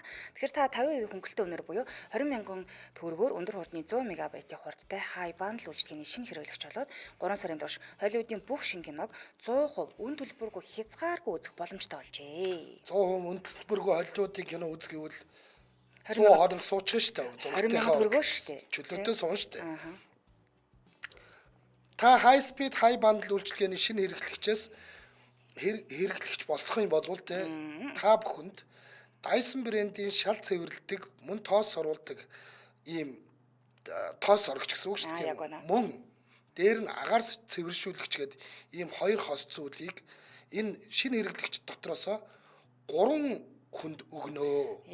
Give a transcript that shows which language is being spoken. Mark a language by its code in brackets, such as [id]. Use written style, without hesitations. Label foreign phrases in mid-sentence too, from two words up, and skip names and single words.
[mn] Тэгэхээр та 50% хөнгөлөлтөө өнөр буюу 20 мянган төгрөгөөр өндөр хурдны 100 мегабайтын хурдтай [en] high band [mn] үйлчилгээний шинэ хэрэглэгч болоод 3 сарын турш Холливуудын бүх шинэ киног 100% үн төлбөргүй хязгааргүй үзэх боломжтой болжээ. 100% үн төлбөргүй Холливуудын кино үзэх гэвэл 100 хоног суучих штэ. 20 мянган төгрөгөө штэ. Чөлөөтэй суун штэ. Та [en] high speed high band [mn] үйлчилгээний шинэ хэрэглэгчээс хэрэглэгч болох юм бол та бүхэнд Dyson брэндийн шал цэвэрлдэг, мөн тоос оруулдаг ийм тоос орогч гэсэн үг шүү дээ. Мөн дээр нь агаар цэвэршүүлэгч гэдэг ийм хоёр хос зүйлийг энэ шинэ хэрэглэгч дотроос 3 хүнд өгнөө.